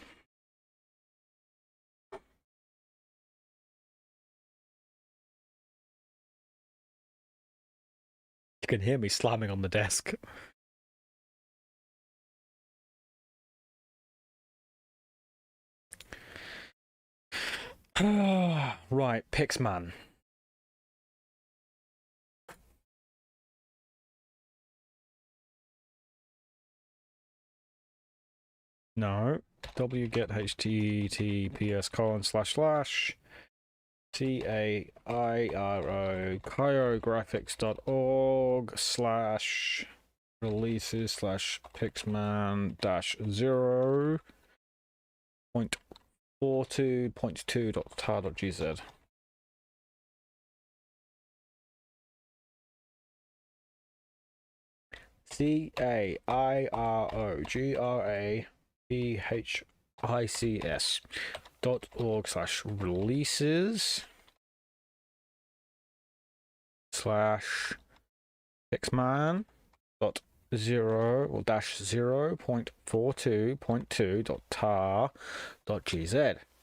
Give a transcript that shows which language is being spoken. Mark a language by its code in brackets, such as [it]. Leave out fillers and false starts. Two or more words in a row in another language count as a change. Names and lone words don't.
[en] You can hear me slamming on the desk. Right, Pixman. No. wget https //cairo chirographics.org /releases /pixman -0.42.2.tar.gz. CAIROGRAPHICS.org /pixman -0.42.2.tar.gz.